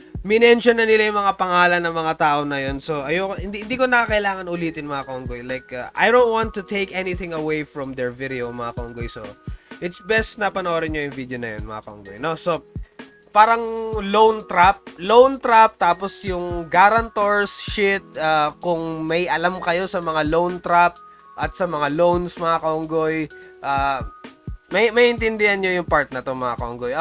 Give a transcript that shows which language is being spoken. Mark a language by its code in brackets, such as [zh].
[tl] Minention na nila yung mga pangalan ng mga tao na yun. [en] So, hindi ko na kailangan ulitin, [tl] mga kaunggoy. [en] Like, I don't want to take anything away from their video, [tl] mga kaunggoy. [en] So, it's best [tl] na panoorin nyo yung video na yun, mga kaunggoy. No? So, parang loan trap, tapos yung guarantors shit, [en] kung may alam [tl] kayo sa mga loan trap at sa mga loans, mga kaunggoy, may intindihan nyo yung part na to, mga kaunggoy.